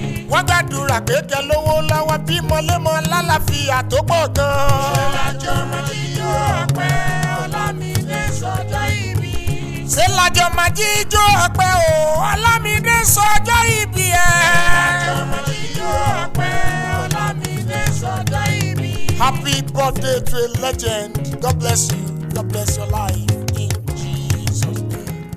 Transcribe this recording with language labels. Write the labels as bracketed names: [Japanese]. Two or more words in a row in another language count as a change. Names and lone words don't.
[Yoruba] Wọ́n gbàdúrà pé kẹ́ lówó lọ́wọ́, bímọ lémọ lálàáfíà tó pọ̀ gan-an. Ṣé lájọ máa jíjó ọpẹ́? Ọlámídé sọjọ́ ìbí. Ṣé lájọ máa jíjó ọpẹ́ o? Ọlámídé sọjọ́ ìbí ẹ̀. Ṣé lájọ máa jíjó ọpẹ́? Ọlámídé sọjọ́ ìbí. [English] Happy birthday to a legend. God bless you. God bless your life. In Jesus' name.